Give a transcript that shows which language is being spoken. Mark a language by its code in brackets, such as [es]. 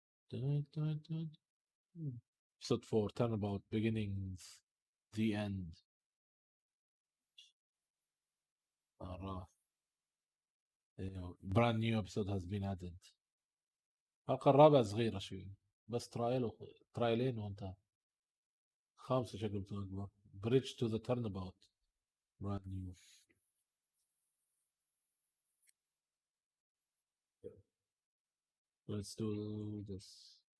[en] Dun, dun, dun. Episode 4, Turnabout, Beginnings, The End. آه. Brand new episode has been added. [ar] الحلقة الرابعة صغيرة شوي بس ترايلين وانتهى. خامسة شكل بتكون أكبر. [en] Bridge to the Turnabout. Brand new. Let's do this.